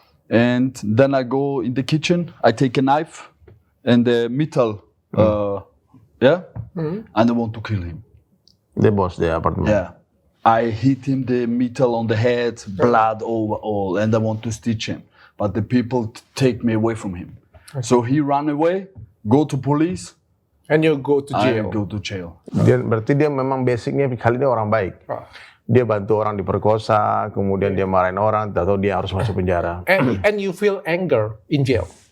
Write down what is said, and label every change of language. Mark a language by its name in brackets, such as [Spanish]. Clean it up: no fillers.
[English] And then I go in the kitchen, I take a knife and the metal, and I want to kill him. The boss, the apartment. Yeah. I hit him the metal on the head, blood over all, and I want to stitch him. But the people take me away from him. So he ran away, go to police, And you go to I jail. go to jail. [Indonesian] Berarti dia memang basicnya kali ini orang baik. Oh. Dia bantu orang diperkosa, kemudian dia marahin orang, atau dia harus masuk penjara. [English] And you feel anger in jail.